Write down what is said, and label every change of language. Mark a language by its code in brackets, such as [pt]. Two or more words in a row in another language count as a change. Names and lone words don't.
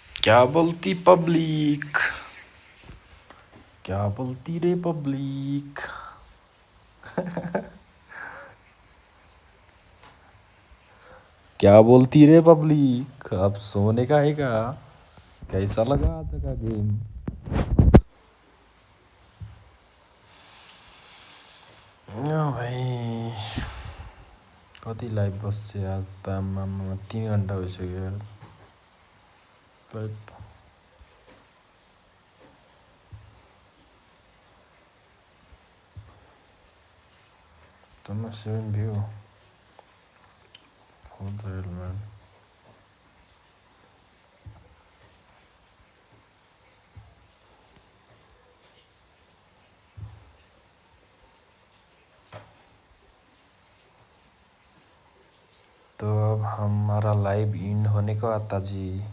[hi] क्या बोलती पब्लिक, क्या बोलती रे पब्लिक। क्या बोलती रे पब्लिक, अब सोने का है क्या? कैसा लगा आज का गेम? [ne] भाइ कति लाइभ बस्छ यार, तामामा 3 घन्टा भइसक्यो यार। [en] Thomas 7 view. What the hell, man? [hi] तो अब हमारा लाइव इन होने को आता जी।